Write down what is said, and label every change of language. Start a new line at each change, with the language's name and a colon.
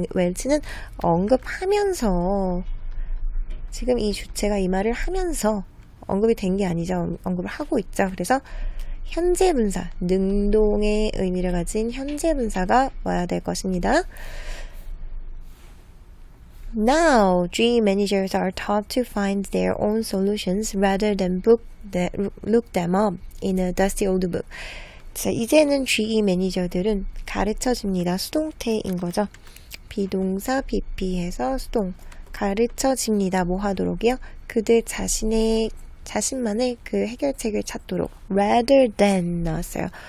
Korean: 웰치는 언급하면서 지금 이 주체가 이 말을 하면서 언급이 된 게 아니죠. 언급을 하고 있죠. 그래서 현재 분사, 능동의 의미를 가진 현재 분사가 와야 될 것입니다.
English: Now, GE managers are taught to find their own solutions rather than look them up in a dusty old book.
Korean: 자, 이제는 GE 매니저들은 가르쳐집니다. 수동태인 거죠. 비동사 BP해서 수동. 가르쳐집니다. 뭐 하도록이요? 그들 자신만의 그 해결책을 찾도록
English: rather than
Korean: 나왔어요.